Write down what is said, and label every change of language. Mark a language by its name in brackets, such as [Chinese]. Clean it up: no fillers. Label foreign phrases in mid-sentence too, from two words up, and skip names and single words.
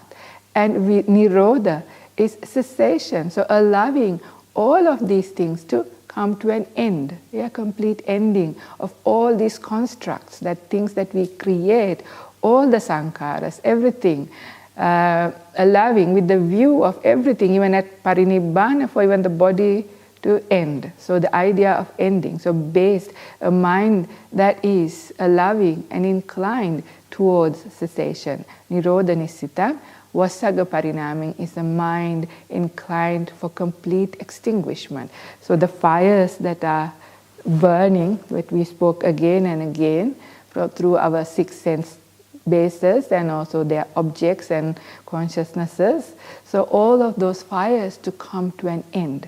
[English] And nirodha is cessation, so allowing all of these things to come to an end, complete ending of all these constructs, that things that we create, all the sankharas, everything, allowing with the view of everything, even at parinibbana, for even the body to end. So the idea of ending. So based a mind that is allowing and inclined towards cessation. [Pali] Nirodha nisita. Vasaga parinaming [English] is a mind inclined for complete extinguishment. So the fires that are burning, that we spoke again and again through our six sense bases and also their objects and consciousnesses. So all of those fires to come to an end.